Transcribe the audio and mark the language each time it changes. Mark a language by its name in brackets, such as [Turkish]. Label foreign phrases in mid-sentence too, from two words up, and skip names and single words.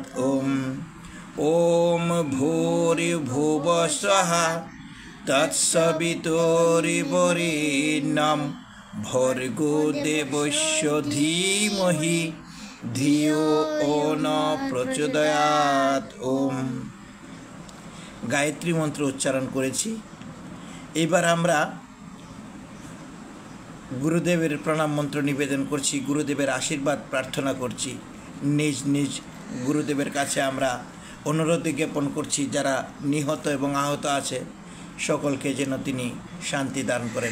[Sanskrit] ওম ওম ভূর্ভুবঃ স্বঃ তৎসবিতুর্বরেণ্যং ভর্গো দেবস্য ধীমহি ধিয়ো ও ন প্রচোদয়াৎ। [Bangla] ওম। গায়ত্রী মন্ত্র উচ্চারণ করেছি। এবার আমরা গুরুদেবের প্রণাম মন্ত্র নিবেদন করছি, গুরুদেবের আশীর্বাদ প্রার্থনা করছি। নিজ নিজ গুরুদেবের কাছে আমরা অনুরোধ জ্ঞাপন করছি, যারা নিহত এবং আহত আছে সকলকে যেন তিনি শান্তি দান করেন।